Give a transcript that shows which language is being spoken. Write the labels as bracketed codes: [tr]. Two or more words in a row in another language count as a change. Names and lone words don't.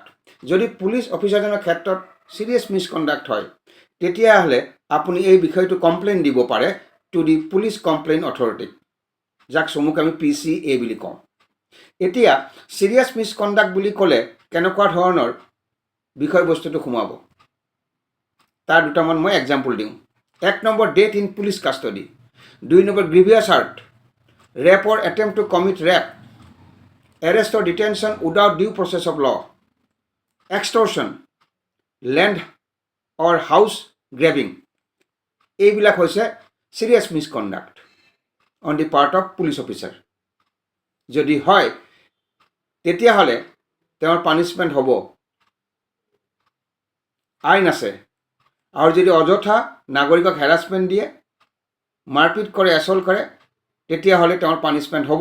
[as] যদি পুলিচ অফিচাৰজনৰ ক্ষেত্ৰত [en] serious misconduct [as] হয়, তেতিয়াহ'লে আপুনি এই বিষয়টো কমপ্লেইন দিব পাৰে [en] to the police complaint authority, [as] যাক চমুকৈ আমি PCA বুলি কওঁ। এতিয়া [en] serious misconduct [as] বুলি ক'লে কেনেকুৱা ধৰণৰ বিষয়বস্তুটো সোমাব, তাৰ দুটামান মই এক্সাম্পল দিওঁ। [en] 1 নম্বৰ, death in police custody. 2 নম্বৰ, grievous hurt, rape or attempt to commit rape, arrest or detention without due process of law, extortion, land or house grabbing. [as] এইবিলাক হৈছে [en] serious misconduct on the part of police officer. [as] যদি হয় তেতিয়াহ'লে তেওঁৰ পানিছমেণ্ট হ'ব, আইন আছে। আৰু যদি অযথা নাগৰিকক হেৰাছমেণ্ট দিয়ে, মাৰপিট কৰে, এছল্ট কৰে, তেতিয়াহ'লে তেওঁৰ পানিছমেণ্ট হ'ব।